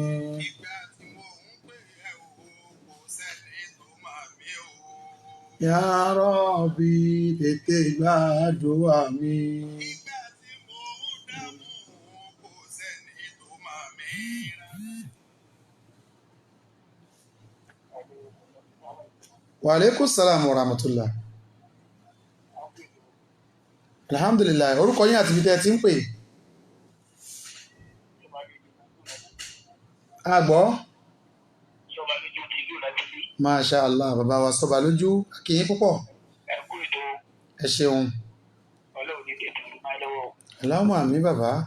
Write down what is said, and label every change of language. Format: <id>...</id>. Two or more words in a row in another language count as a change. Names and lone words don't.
<ar>يا ربي</ar> <yo>tètè gbàdúrà mi.</yo> <ar>وعليكم السلام ورحمة الله.</ar> <yo>Alhamdulillah orúkọ yín àti ibi tẹ́ ti ń pè. Àgbọ́.</yo> <ar>ما شاء الله</ar> <yo>bàbá wa sọ́ba lójú akíyín púpọ̀. Ẹ ṣeun.</yo> <ar>اللهم آمين</ar> <yo>bàbá.</yo>